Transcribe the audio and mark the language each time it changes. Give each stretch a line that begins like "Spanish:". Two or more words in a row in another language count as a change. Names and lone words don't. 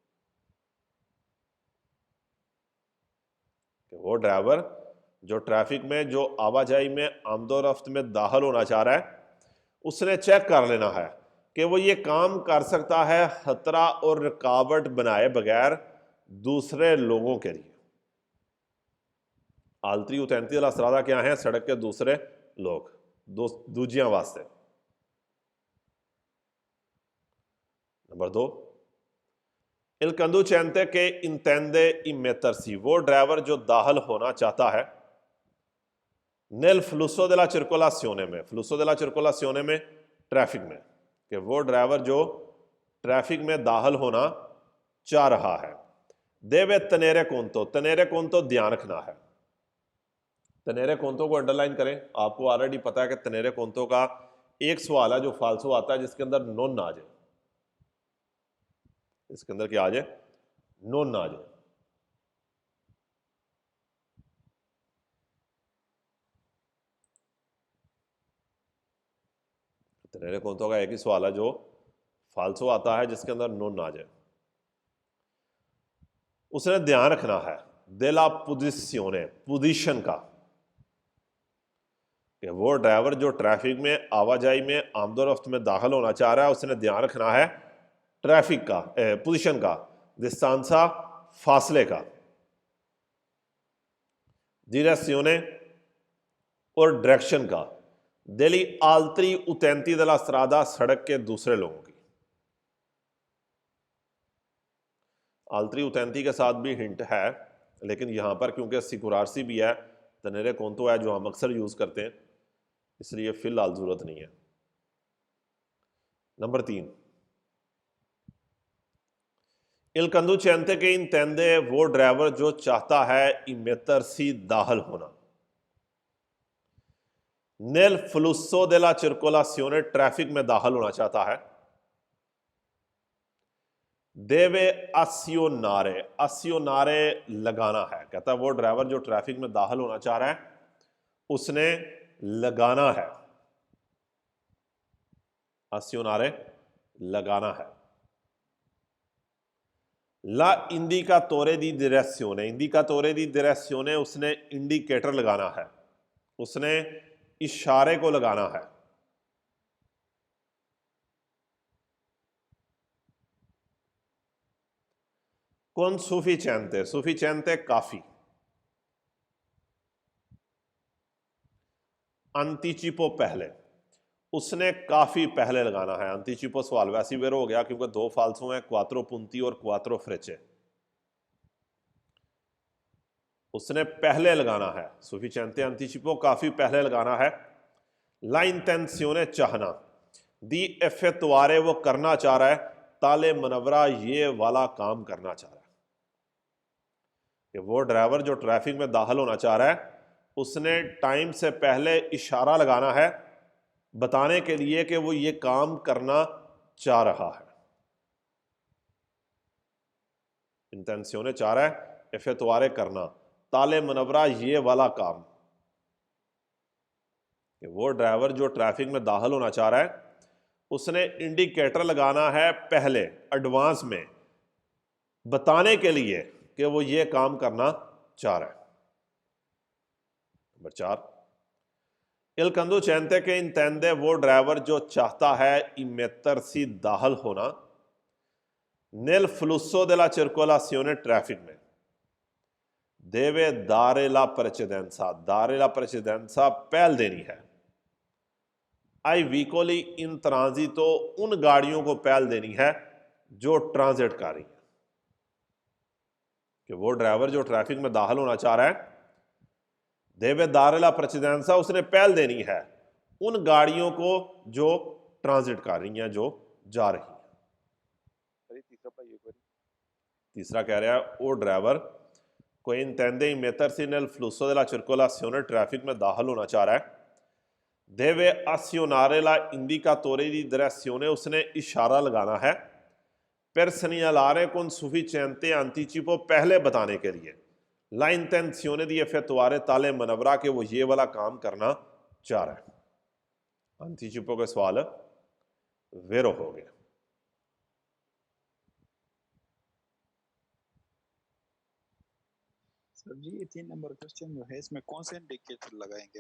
Urdu: کہ وہ ڈرائیور جو ٹریفک میں جو آواجائی میں آمد و رفت میں داخل ہونا چاہ رہا ہے اس نے چیک کر لینا ہے کہ وہ یہ کام کر سکتا ہے خطرہ اور رکاوٹ بنائے بغیر دوسرے لوگوں کے لیے.
Italian: altri utenti della strada
Urdu: کیا ہیں؟ سڑک کے دوسرے لوگ,
Punjabi: دوجیاں واسطے.
Urdu: نمبر 2,
Italian: il conducente che intende immettersi,
Urdu: وہ ڈرائیور جو داخل ہونا چاہتا ہے
Italian: nel flusso della circolazione
Urdu: میں,
Italian: flusso della circolazione
Urdu: میں ٹریفک میں, کہ وہ ڈرائیور جو ٹریفک میں داخل ہونا چاہ رہا ہے,
Italian: deve tenere conto, tenere conto
Urdu: دھیان رکھنا ہے.
Italian: tenere conto
Urdu: کو انڈرلائن کریں, آپ کو آلریڈی پتا ہے کہ
Italian: tenere conto
Urdu: کا ایک سوال ہے جو فالسو آتا ہے جس کے اندر نون نہ آ جائے, اس کے اندر کیا آ جائے؟ نون نہ آ جائے.
Italian: tenere conto
Urdu: کا ایک ہی سوال ہے جو فالسو آتا ہے جس کے اندر نون نہ آ جائے. اس نے دھیان رکھنا ہے
Italian: della posizione,
Urdu: پوزیشن کا, کہ وہ ڈرائیور جو ٹریفک میں آواجائی میں آمد و رفت میں داخل ہونا چاہ رہا ہے اس نے دھیان رکھنا ہے ٹریفک کا, پوزیشن کا, distanza فاصلے کا, direzione اور ڈائریکشن کا,
Italian: degli altri utenti della strada
Urdu: سڑک کے دوسرے لوگوں کی.
Italian: altri utenti
Urdu: کے ساتھ بھی ہنٹ ہے لیکن یہاں پر کیونکہ سیکورارسی بھی ہے,
Italian: tenere conto
Urdu: ہے جو ہم اکثر یوز کرتے ہیں, اس لیے فی الحال ضرورت نہیں ہے. نمبر 3,
Italian: il conducente che intende,
Urdu: وہ ڈرائیور جو چاہتا ہے immettersi داخل ہونا,
Italian: nel flusso della circolazione
Urdu: ٹریفک میں داخل ہونا چاہتا ہے,
Italian: deve azionare,
Urdu: azionare لگانا ہے, کہتا ہے وہ ڈرائیور جو ٹریفک میں داخل ہونا چاہ رہا ہے اس نے لگانا ہے, azionare لگانا ہے.
Italian: la indicatore di direzione, indicatore di direzione
Urdu: اس نے انڈیکیٹر لگانا ہے, اس نے اشارے کو لگانا ہے.
Italian: con sufficiente, sufficiente کافی.
Urdu: anticipo پہلے, اس نے کافی پہلے لگانا ہے. anticipo سوال ویسی ویر ہو گیا کیونکہ دو فالسو ہیں,
Italian: quattro punti اور quattro frecce,
Urdu: اس نے پہلے لگانا ہے.
Italian: sufficiente anticipo
Urdu: کافی پہلے لگانا ہے.
Italian: la intenzione
Urdu: چاہنا,
Italian: di effettuare
Urdu: وہ کرنا چاہ رہا ہے,
Italian: tale manovra
Urdu: یہ والا کام کرنا چاہ رہا ہے, کہ وہ ڈرائیور جو ٹریفک میں داخل ہونا چاہ رہا ہے اس نے ٹائم سے پہلے اشارہ لگانا ہے بتانے کے لیے کہ وہ یہ کام کرنا چاہ رہا ہے. انٹینسیونے چاہ رہا ہے, effettuare کرنا,
Italian: tale manovra
Urdu: یہ والا کام, کہ وہ ڈرائیور جو ٹریفک میں داخل ہونا چاہ رہا ہے اس نے انڈیکیٹر لگانا ہے پہلے, ایڈوانس میں, بتانے کے لیے کہ وہ یہ کام کرنا چاہ رہا ہے. نمبر 4,
Italian: il conducente che intende,
Urdu: وہ ڈرائیور جو چاہتا ہے immettersi داخل ہونا,
Italian: nel flusso della circolazione ٹریفک
Urdu: میں,
Italian: deve dare la precedenza, dare la precedenza
Urdu: پہل دینی ہے,
Italian: ai veicoli in transito
Urdu: ان گاڑیوں کو پہل دینی ہے جو ٹرانزٹ کر رہی ہیں, کہ وہ ڈرائیور جو ٹریفک میں داخل ہونا چاہ رہا ہے
Italian: deve dare la precedenza
Urdu: اس نے پہل دینی ہے ان گاڑیوں کو جو ٹرانزٹ کر رہی ہیں جو جا رہی ہیں. سر تیسرا پڑھائیے ایک بار. تیسرا کہہ رہا ہے وہ ڈرائیور کوئی
Italian: intende mettersi nel flusso della circolazione
Urdu: traffic میں داخل ہونا چاہ رہا ہے
Italian: deve azionare la indicatore di direzione
Urdu: اس نے اشارہ لگانا ہے
Italian: per segnalare con sufficiente anticipo
Urdu: پہلے بتانے کے لیے
Italian: la intenzione di effettuare tale manovra
Urdu: کہ وہ یہ والا کام کرنا چاہ رہا ہے. anticipo کا سوال ویرو ہو گیا. سر جی یہ 3 نمبر کوشچن جو ہے اس میں کون سے انڈیکیٹر لگائیں گے؟